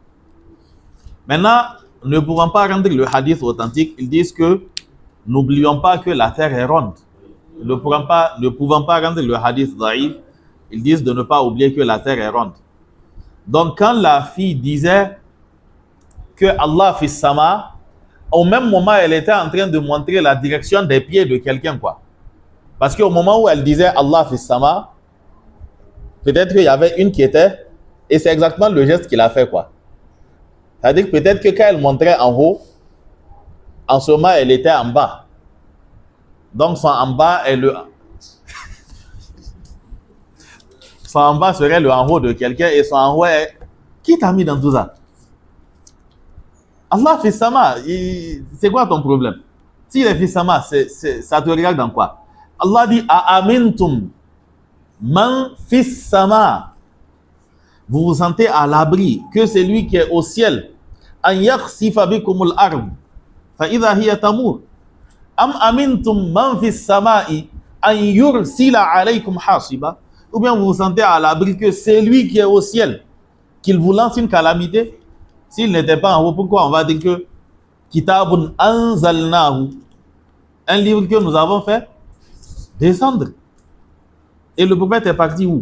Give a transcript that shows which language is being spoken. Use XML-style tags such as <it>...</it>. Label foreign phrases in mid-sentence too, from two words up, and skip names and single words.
<fr>Maintenant, ne pouvant pas rendre le hadith authentique, ils disent que n'oublions pas que la terre est ronde. Ne pouvant pas rendre le hadith daïf, ils disent de ne pas oublier que la terre est ronde. Donc quand la fille disait que</fr> <ar>الله في السماء,</ar> <fr>au même moment elle était en train de montrer la direction des pieds de quelqu'un quoi. Parce qu'au moment où elle disait</fr> <ar>الله في السماء,</ar> <fr>peut-être qu'il y avait une qui était, et c'est exactement le geste qu'il a fait quoi. C'est-à-dire que peut-être que quand elle montrait en haut, en ce moment elle était en bas. Donc son en bas est son en bas serait le en haut de quelqu'un et son en haut est... Qui t'a mis dans tout ça?</fr> <ar>الله في السماء,</ar> <fr>c'est quoi ton problème? S'il est</fr> <ar>في السماء,</ar> <fr>ça te regarde dans quoi? Allah dit</fr> <ar>أأمنتم من في السماء.</ar> <fr>Vous vous sentez à l'abri que c'est lui qui est au ciel.</fr> <ar>أن يخسف بكم الأرض فإذا هي تمور. أم أمنتم من في السماء أن يرسل عليكم حاصبا.</ar> <fr>Ou bien vous vous sentez à l'abri que c'est lui qui est au ciel, qu'il vous lance une calamité. S'il n'était pas en haut, pourquoi on va dire que</fr> <ar>كتاب أنزلناه,</ar> <fr>un livre que nous avons fait descendre. Et le prophète est parti où?</fr>